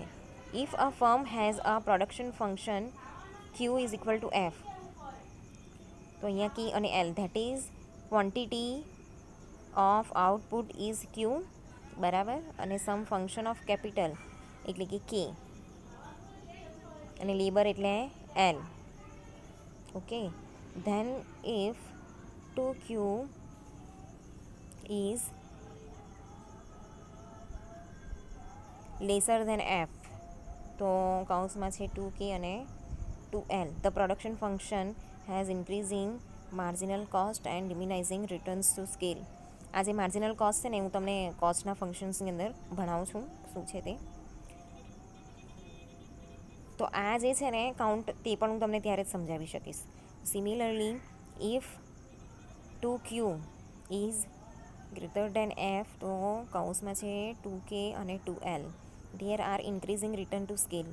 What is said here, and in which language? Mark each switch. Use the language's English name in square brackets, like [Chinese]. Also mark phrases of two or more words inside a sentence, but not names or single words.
[English] if a firm has a production function Q is equal to F, [Gujarati] તો અહીંયા [English] કી અને એલ, that is quantity of output is Q, [Gujarati] બરાબર, અને [English] some function of capital [Gujarati] એટલે કે [English] કે, અને લેબર એટલે એલ. okay, then if 2Q is lesser than F, [Gujarati] તો કૌંસમાં છે 2K અને 2L, [English] the production function has increasing marginal cost and diminishing returns to scale. [Gujarati] આ જે [English] marginal cost [Gujarati] છે ને હું તમને કોસ્ટના ફંક્શન્સની અંદર ભણાવું છું શું છે તે. તો આ જે છે ને કાઉન્ટ તે પણ હું તમને ત્યારે જ સમજાવી શકીશ. [English] similarly if 2Q is greater than F, [Gujarati] તો કૌંસમાં છે 2K અને 2L, [English] there are increasing return to scale.